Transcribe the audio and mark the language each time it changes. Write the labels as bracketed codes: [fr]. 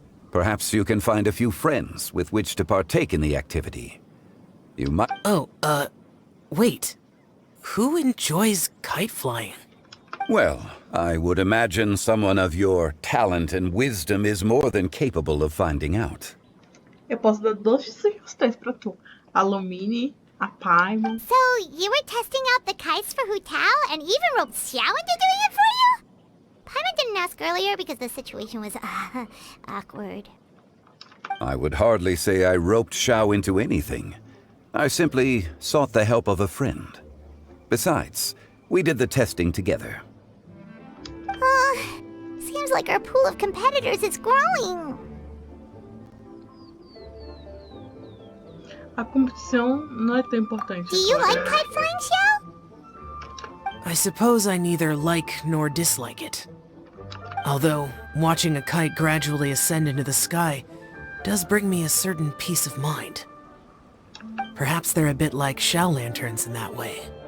[en] Perhaps you can find a few friends with which to partake in the activity. You might... Oh, wait. Who enjoys kite flying? Well, I would imagine someone of your talent and wisdom is more than capable of finding out. [pt] Eu posso dar duas sugestões pra tu. A Lumine, a Paimon. [en] So, you were testing out the kites for Hu Tao and even roped Xiao into doing it for you? Paimon didn't ask earlier because the situation was, awkward. I would hardly say I roped Xiao into anything. I simply sought the help of a friend. Besides, we did the testing together. Seems like our pool of competitors is growing. [pt] A competição não é tão importante. [en] Do you [pt] agora. [en] like kite flying, Xiao? I suppose I neither like nor dislike it. Although, watching a kite gradually ascend into the sky does bring me a certain peace of mind. Perhaps they're a bit like Xiao lanterns in that way.